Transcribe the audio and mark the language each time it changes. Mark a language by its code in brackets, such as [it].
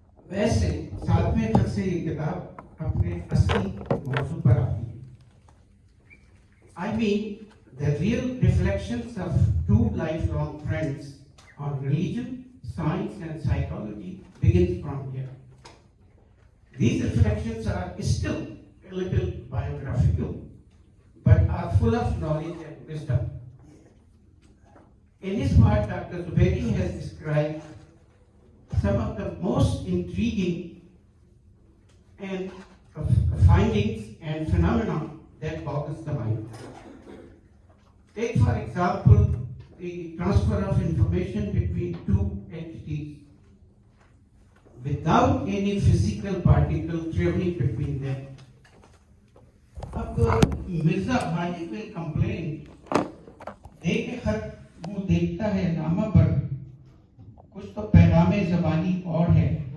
[ur] ویسے 7ویں خط سے یہ کتاب اپنے اصلی موضوع پر آتی ہے۔ [en] I mean the real reflections of 2 lifelong friends on religion, science and psychology begins from here. These reflections are still a little biographical, but are full of knowledge and wisdom. In his part, Dr. Zubairi has described some of the most intriguing and findings and phenomena that boggles the mind. Take for example the transfer of information between 2 entities without any physical particle traveling between them. [ur] اب Mirza Ghalib [en] will complain، [ur] دیکھ خط وہ دیکھتا ہے نامہ پر، کچھ تو پیغام زبانی اور ہے۔